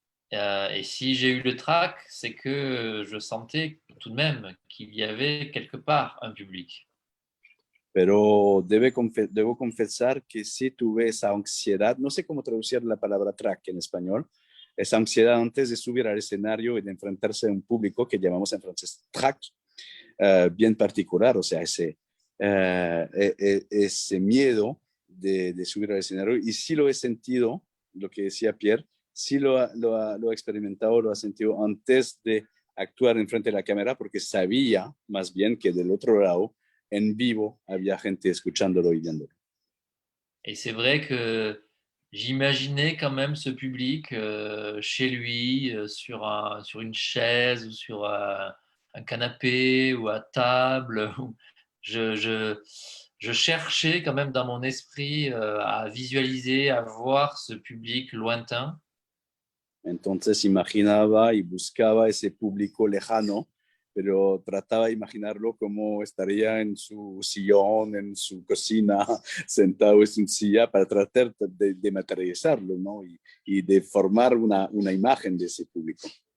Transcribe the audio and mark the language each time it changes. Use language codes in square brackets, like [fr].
[fr] Et si j'ai eu le trac, c'est que je sentais tout de même qu'il y avait quelque part un public. [es] Pero debo confesar que sí tuve esa ansiedad, no sé cómo traducir la palabra track en español, esa ansiedad antes de subir al escenario y de enfrentarse a un público que llamamos en francés track, bien particular, o sea, ese miedo de subir al escenario. Y sí lo he sentido, lo que decía Pierre, sí lo ha experimentado, lo ha sentido antes de actuar enfrente de la cámara, porque sabía más bien que del otro lado, en vivo, había gente escuchándolo y viéndolo. [fr] Et c'est vrai que j'imaginais quand même ce public chez lui, sur une chaise ou sur un canapé ou à table. Je cherchais quand même dans mon esprit à visualiser, à voir ce public lointain. [es] Entonces imaginaba y buscaba ese público lejano, pero trataba de imaginarlo como estaría en su sillón, en su cocina, sentado en su silla, para tratar de materializarlo, ¿no? Y de formar una imagen de ese público.